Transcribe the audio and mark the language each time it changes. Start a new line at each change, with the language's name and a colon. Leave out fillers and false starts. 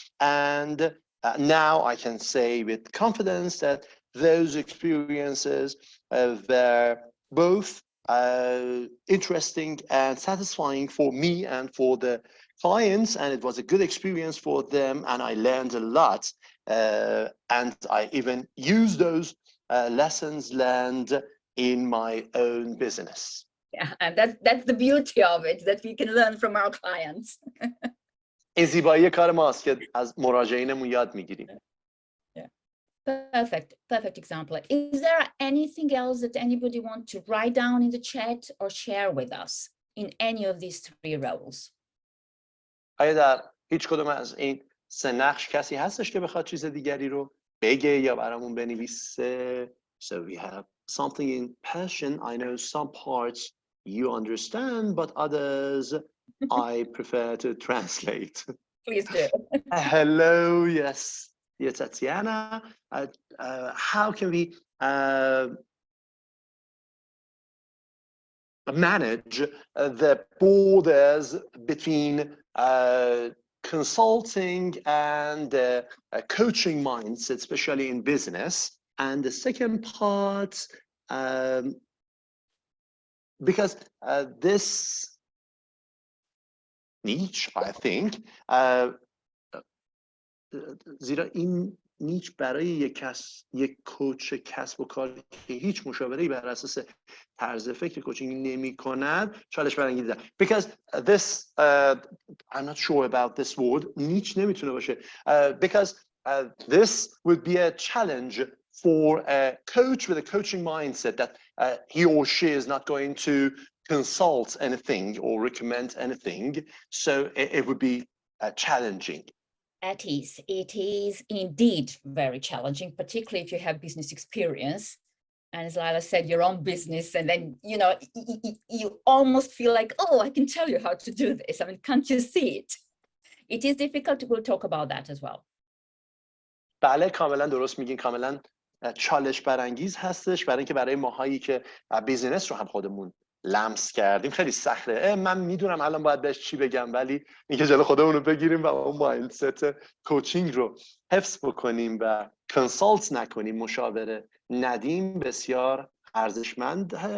English: And now I can say with confidence that those experiences were both interesting and satisfying for me and for the clients, and it was a good experience for them, and I learned a lot, and I even use those lessons learned in my own business. Yeah, and that's the beauty of it, that we can learn from our clients.
Persian: این زیبایی کار ماست که از مراجعینمون یاد میگیریم.
English: Perfect example. Is there anything else that anybody want to write down in the chat or share with us in any of these three roles?
Persian: آیا در هیچ کدوم از این سه نقش کسی هستش که بخواد چیز دیگری رو بگه یا برامون بنویسه؟
English: So we have something in Persian. I know some parts you understand, but others I prefer to translate. Please do. Hello, yes. Dear Tatjana, how can we manage the borders between consulting and coaching mindset, especially in business? And the second part, because this niche, I think,
Persian: زیرا این نیچ برای یک کوچ کسب و کار که هیچ مشاوره‌ای بر اساس طرز فکر کوچینگ نمی‌کند چالش برانگیزه.
English: Because this I'm not sure about this word,
Persian: نیچ نمیتونه باشه.
English: Because this would be a challenge for a coach with a coaching mindset that he or she is not going to consult anything or recommend anything, so it would be challenging. It is indeed very challenging, particularly if you have business experience. And as Lila said, your own business, and then, you know, you almost feel like, oh, I can tell you how to do this. I mean, can't you see it? It is difficult. We'll talk about that as well.
Persian: بله، کاملا درست میگین. کاملا چالش برانگیز هستش برای اینکه برای ماهایی که بیزینس رو هم خودمون لمس کردیم خیلی سخته. من میدونم الان باید بهش چی بگم، ولی اینکه جلو خودمون رو بگیریم و اون مایندست کوچینگ رو حفظ بکنیم و کنسالت نکنیم، مشاوره ندیم، بسیار ارزشمند.